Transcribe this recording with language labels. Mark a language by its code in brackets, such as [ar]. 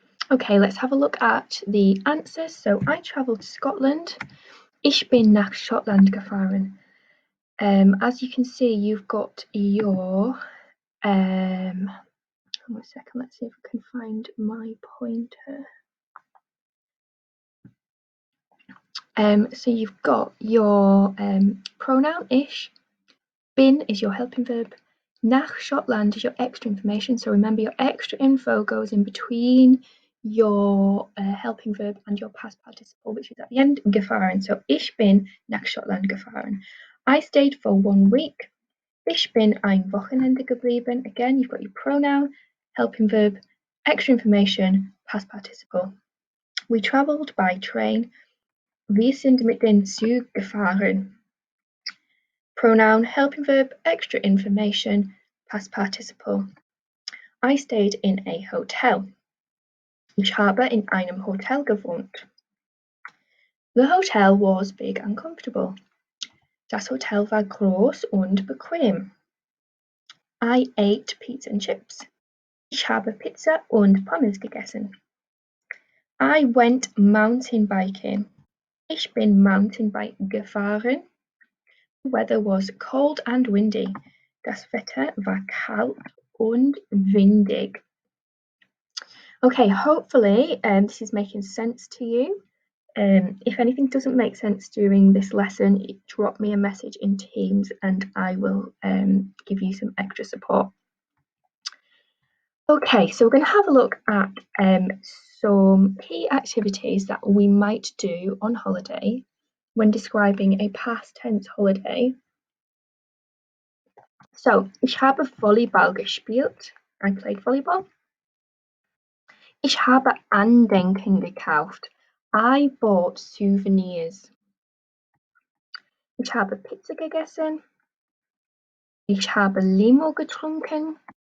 [en] Okay, let's have a look at the answers. So I travelled to Scotland. [de] Ich bin nach Schottland gefahren. [en] As you can see, you've got your hold on a second, let's see if I can find my pointer. So you've got your pronoun ich, bin is your helping verb, nach Schottland is your extra information. So remember, your extra info goes in between your helping verb and your past participle, which is at the end, gefahren. So [de] ich bin nach Schottland gefahren. [en] I stayed for 1 week. [de] Ich bin ein Wochenende geblieben. [en] Again, you've got your pronoun, helping verb, extra information, past participle. We travelled by train. [de] Wir sind mit dem Zug gefahren. [en] Pronoun, helping verb, extra information, past participle. I stayed in a hotel. [de] Ich habe in einem Hotel gewohnt. [en] The hotel was big and comfortable. [de] Das Hotel war groß und bequem. [en] I ate pizza and chips. [de] Ich habe Pizza und Pommes gegessen. [en] I went mountain biking. [de] Ich bin Mountainbike gefahren. [en] The weather was cold and windy. [de] Das Wetter war kalt und windig. [en] Okay, hopefully this is making sense to you. If anything doesn't make sense during this lesson, drop me a message in Teams and I will give you some extra support. Okay, so we're going to have a look at some key activities that we might do on holiday when describing a past tense holiday. [de] So, ich habe Volleyball gespielt. [en] I played volleyball. [de] Ich habe Andenken gekauft. [en] I bought souvenirs. [de] Ich habe Pizza gegessen. Ich habe Limo getrunken.